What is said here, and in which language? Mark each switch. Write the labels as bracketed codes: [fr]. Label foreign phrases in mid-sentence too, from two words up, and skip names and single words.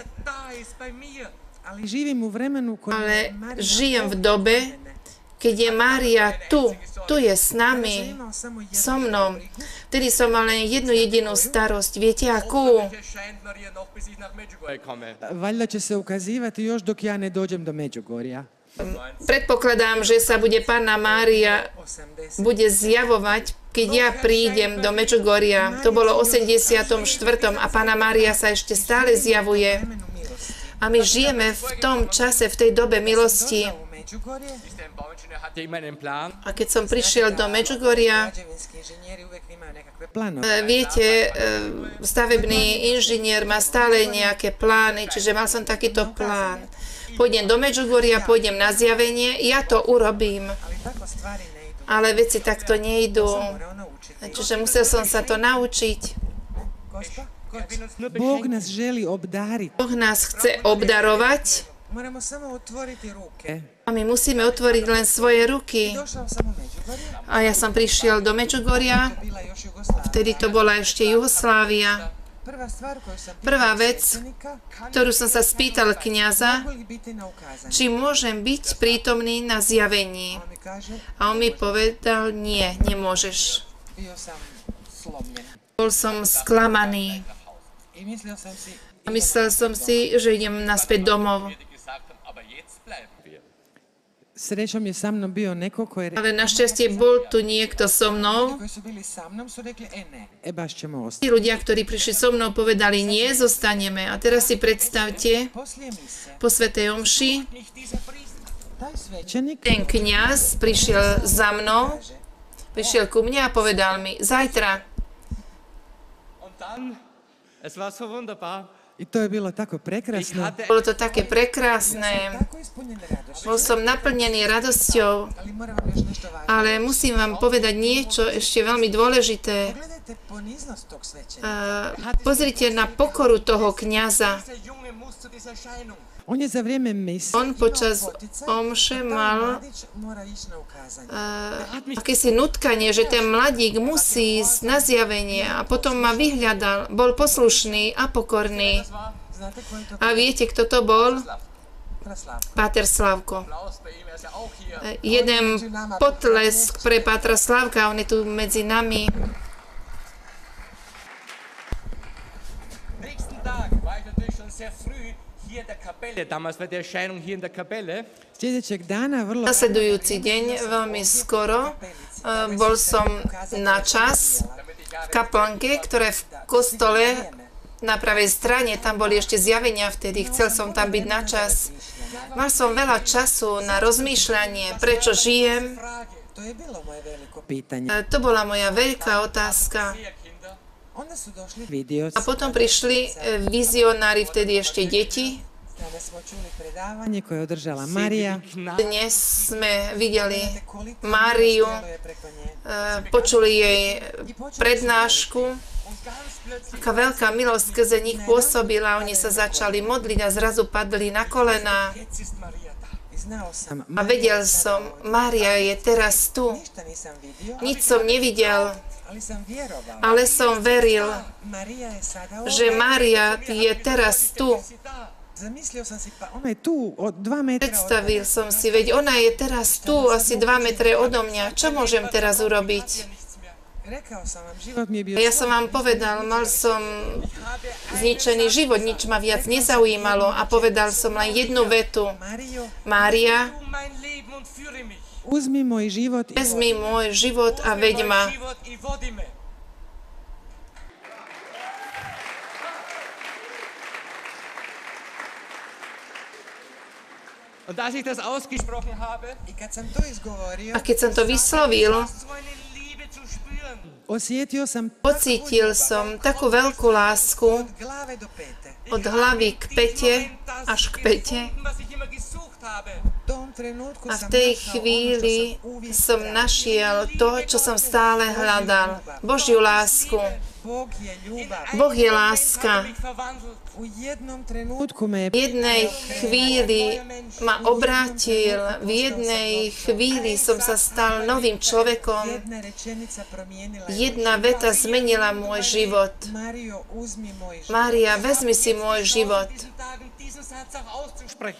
[de] Da ist bei mir. [hr] ali živim u vremenu koje [sk] ale žijem v dobe, keď je Mária tu je s nami, so mnou. Vtedy som mal len jednu jedinú starosť. Viete akú? [de] Erscheint Maria noch, bis ich nach Medjugorje komme. [hr] valjda će se ukazivati još dok ja ne dođem do Međugorja. [sk] Predpokladám, že sa bude Panna Mária bude zjavovať, keď ja prídem do Medjugorja. To bolo 84. a Panna Mária sa ešte stále zjavuje. A my žijeme v tom čase, v tej dobe milosti. [de] Ist ein Bauingenieur, hatte immer einen Plan. [sk] A keď som prišiel do Medjugorja, [hr] građevinski inženjeri uvijek imaju nekakve Plano. [sk] viete, stavebný inžinier má stále nejaké plány, čiže mal som takýto plán. Pôjdem do Medjugorja, pôjdem na zjavenie, ja to urobím. [hr] ali tako stvari ne idu. [sk] Ale veci takto nejdú. [hr] Moramo naučiti. [sk] Čiže musel som sa to naučiť. [hr] Gospa, [de] Er will uns nur [hr] Bog [de] beschenken. [hr] nas želi obdariti. [sk] Boh nás chce obdarovať [hr] moramo samo otvoriti ruke. [sk] a my musíme otvoriť len svoje ruky. [hr] Došao sam u Međugorje, [sk] A ja som prišiel do Medjugorja, [hr] bila još Jugoslavija. [sk] vtedy to bola ešte Jugoslávia. Prvá vec, ktorú som sa spýtal kňaza, či môžem byť prítomný na zjavení. A on mi povedal, nie, nemôžeš. Bol som sklamaný. A myslel som si, že idem naspäť domov. [hr] Srećom je sa mnom bio neko ko je [sk] Ale našťastie bol tu niekto so mnou. [hr] koji su bili sa mnom su rekli, ne, baš ćemo ostati. [sk] Tí ľudia, ktorí prišli so mnou, povedali, nie, zostaneme. A teraz si predstavte, [hr] Poslije mise, [sk] po svätej omši, [hr] taj svećenik [sk] ten kňaz prišiel za mnou, prišiel ku mne a povedal mi, zajtra. [de] Und dann, es war so wunderbar. [hr] i to je bilo tako [de] Ich [hr] prekrasno. [de] hatte [sk] Bolo to také prekrásne. [hr] Tako ispunjen radošću. [sk] Bol som naplnený radosťou, [hr] Ali moram vam još nešto važno. [sk] ale musím vám povedať niečo ešte veľmi dôležité. [hr] Pogledajte poniznost tog svećenika. [sk] Pozrite na pokoru toho kňaza. [de] dieser Junge muss zu dieser Erscheinung. [hr] On je za vrijeme mise [sk] On počas omše mal [hr] mora ići na ukazanje. [sk] akési nutkanie, že ten mladík musí ísť na zjavenie a potom ma vyhľadal. Bol poslušný a pokorný. [hr] Znate ko je to? [sk] A viete, kto to bol? [hr] Praslavko. [sk] Páter Slavko. [de] Applaus bei ihm, er ist ja auch hier. [sk] Jeden potlesk pre Pátra Slavka, on je tu medzi nami. [de] Nächsten Tag war ich natürlich schon sehr früh hier in der Kapelle. Damals war die Erscheinung hier in der Kapelle. [hr] Sljedećeg dana vrlo [sk] Nasledujúci deň, veľmi skoro, bol som na čas v kaplnke, ktoré v kostole na pravej strane, tam boli ešte zjavenia vtedy, chcel som tam byť na čas. Mal som veľa času na rozmýšľanie, prečo žijem. [hr] to je bilo moje veliko pitanje. [sk] To bola moja veľká otázka. [hr] Onda su došli vidio [sk] A potom prišli vizionári, vtedy ešte deti. [hr] kada smo čuli predavanje koje je održala Marija. [sk] Dnes sme videli Máriu, počuli jej prednášku. Taká veľká milosť skrze nich pôsobila, oni sa začali modliť a zrazu padli na kolená. [hr] Znao sam, [sk] A vedel som, Mária je teraz tu. [hr] ništa nisam vidio, [sk] Nič som nevidel, [hr] ali sam vjerovao. [sk] ale som veril, [hr] Marija je sada [sk] že Mária je teraz tu. [hr] Zamislio sam si, pa ona je tu od 2 metra od [sk] Predstavil som si, veď ona je teraz tu, asi 2 metre odo mňa. Čo môžem teraz urobiť? [hr] Rekao sam vam, život mi je bio [sk] Ja som vám povedal, mal som zničený život, nič ma viac nezaujímalo a povedal som len jednu vetu. [hr] Mario, [sk] Mária, [de] Du mein Leben und führe mich. [hr] uzmi moj život i [sk] vezmi môj život a veď ma. [hr] Život i vodi me. [de] Und als ich das ausgesprochen habe, [hr] I kad sam to izgovorio, [sk] A keď som to vyslovil, [de] so eine Liebe zu spüren. [hr] osjetio sam [sk] pocítil som takú veľkú lásku [hr] od glave do pete. [sk] od hlavy k pete až k pete. [de] Was ich immer gesucht habe. [hr] U tom trenutku [sk] A v [hr] sam [sk] tej [hr] našao [sk] chvíli [hr] ono što sam uvijek [sk] som [hr] tražio. [sk] našiel to, čo som stále hľadal. Božiu lásku. [hr] Bog je ljubav. [sk] Boh je láska. [de] Mich verwandelt. [hr] U jednom trenutku me je [sk] V jednej chvíli ma obrátil, v jednej chvíli som sa stal novým človekom. [hr] jedna rečenica promijenila je [sk] Jedna veta zmenila môj život. [hr] Mario, uzmi moj život. [sk] Mária, vezmi si môj život. [de] Diesen Tagen diesen Satz auch auszusprechen.